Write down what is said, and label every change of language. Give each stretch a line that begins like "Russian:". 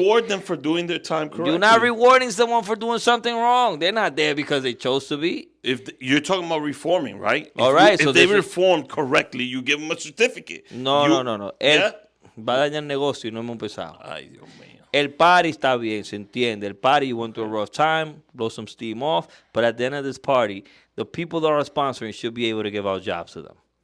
English: reward them for doing their time correctly. You're not rewarding someone for doing something wrong. They're not there because they chose to be. You're talking about reforming, right? All right, so if they this is- reformed correctly, you give them a certificate. No, no. Yeah?
Spanish: Va a dañar el negocio y no hemos empezado. Ay, Dios mío. El party está bien, se entiende.
English: El party, you went through a rough time, blow some steam off. But at the end of this party, the people that are sponsoring should be able to give out jobs to them.